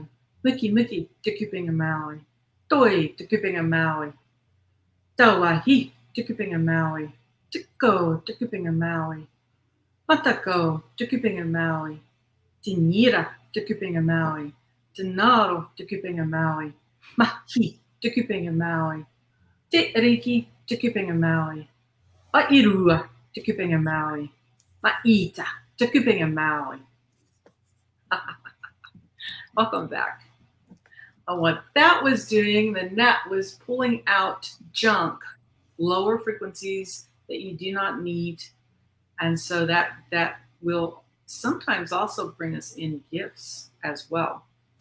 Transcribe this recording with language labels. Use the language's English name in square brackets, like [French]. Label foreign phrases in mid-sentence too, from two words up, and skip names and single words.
[Māori] Miki Miki, Takupinga Maui, Toi, Takupinga Maui, Tawahi, Takupinga Maui, Tako, Takupinga Maui, Matako, Takupinga Maui, Tinira, Takupinga Maui, Tinaro, Takupinga Maui, Mahi, Takupinga Maui, Teriki, Takupinga Maui, Airua, Takupinga Maui, Ma'ita, Takupinga Maui. [English] Welcome back. And what that was doing, the net was pulling out junk, lower frequencies that you do not need. And so that will sometimes also bring us in gifts as well.